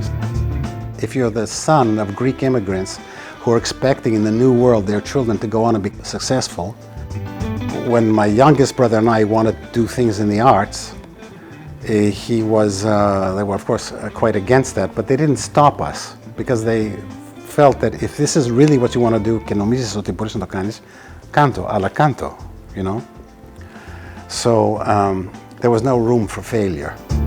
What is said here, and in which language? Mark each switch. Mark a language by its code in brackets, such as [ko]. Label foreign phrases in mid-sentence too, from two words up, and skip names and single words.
[en] If you're the son of Greek immigrants who are expecting in the new world their children to go on and be successful, when my youngest brother and I wanted to do things in the arts, they were of course quite against that, but they didn't stop us, because they felt that if this is really what you want to do, [el] και νομίζεις ότι μπορείς να το κάνεις, κάντο, αλλά κάντο, [en] So there was no room for failure.